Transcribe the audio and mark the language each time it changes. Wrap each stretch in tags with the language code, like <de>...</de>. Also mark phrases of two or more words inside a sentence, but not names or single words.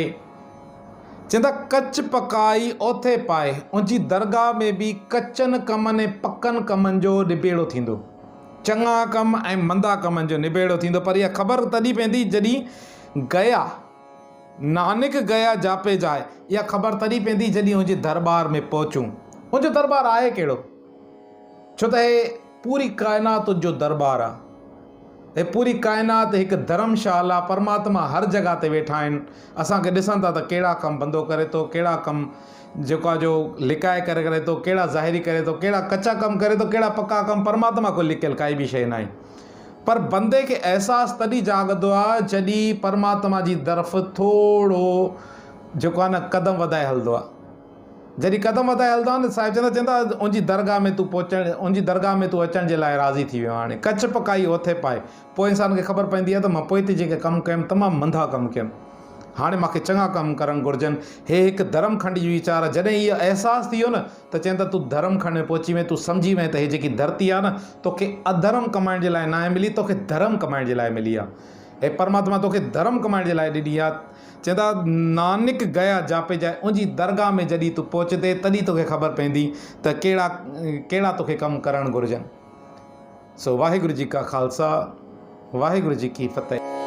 <pa>चवंदा ਕਚ ਪਕਾਈ ਓਥੈ ਪਾਇ।</pa> <sd>उनजी दरगाह में बि कचनि कमनि ऐं पकनि कमनि जो निबेड़ो थींदो, चङा कम ऐं मंदा कमनि जो निबेड़ो थींदो। पर इहा ख़बर तॾहिं पवंदी जॾहिं गया,</sd> <pa>ਨਾਨਕ ਗਇਆ ਜਾਪੈ ਜਾਇ।</pa> <sd>इहा ख़बर तॾहिं पवंदी जॾहिं उनजे दरबार में पहुचूं। उनजो दरबार आहे कहिड़ो? छो त हे पूरी काइनात जो दरबार आहे। हे पूरी काइनात हिकु धर्मशाला, परमात्मा हर जॻह ते वेठा आहिनि। असांखे ॾिसनि था त कहिड़ा कमु बंदो करे थो, कहिड़ा कमु जेको आहे जो लिकाए करे थो, कहिड़ा ज़ाहिरी करे थो, कहिड़ा कचा कमु करे थो, कहिड़ा पका कमु। परमात्मा को लिकियल काई बि शइ न आहे। पर बंदे खे अहसासु तॾहिं जाॻंदो आहे जॾहिं परमात्मा जी तरफ़ थोरो जेको आहे न क़दम वधाए हलंदो आहे। जॾहिं क़दम वधाए हलंदो आहे न, साहिब चवंदा उनजी दरगाह में तूं पहुचण, उनजी दरगाह में तूं अचण जे लाइ राज़ी थी वियो। हाणे</sd> <pa>ਕਚ ਪਕਾਈ ਓਥੈ ਪਾਇ।</pa> <sd>पोइ इंसान खे ख़बर पवंदी आहे त मां पोइ ते जेके कमु कयुमि तमामु मंदा कमु कयुमि, हाणे मूंखे चङा कमु करणु घुरिजनि। हे हिकु धर्मखंड जी वीचार आहे। जॾहिं इहो अहसासु थी वियो न त चवनि था तूं धर्मखंड में पहुची वएं, तूं सम्झी वएं त हे जेकी धरती आहे न, तोखे अधर्म कमाइण जे लाइ न आहे मिली, तोखे धर्म कमाइण जे लाइ मिली आहे। हे परमात्मा तोखे धर्म कमाइण जे लाइ ॾिनी आहे। चवंदा</sd> <pa>ਨਾਨਕ ਗਇਆ ਜਾਪੈ ਜਾਇ।</pa> <sd>उनजी दरगाह में जॾहिं तूं पहुचंदे तॾहिं तोखे ख़बर पवंदी त कहिड़ा तोखे कमु करणु घुरिजनि।</sd> <pa>ਸੋ ਵਾਹਿਗੁਰੂ ਜੀ ਕਾ ਖ਼ਾਲਸਾ, ਵਾਹਿਗੁਰੂ ਜੀ ਕੀ ਫ਼ਤਹਿ।</pa>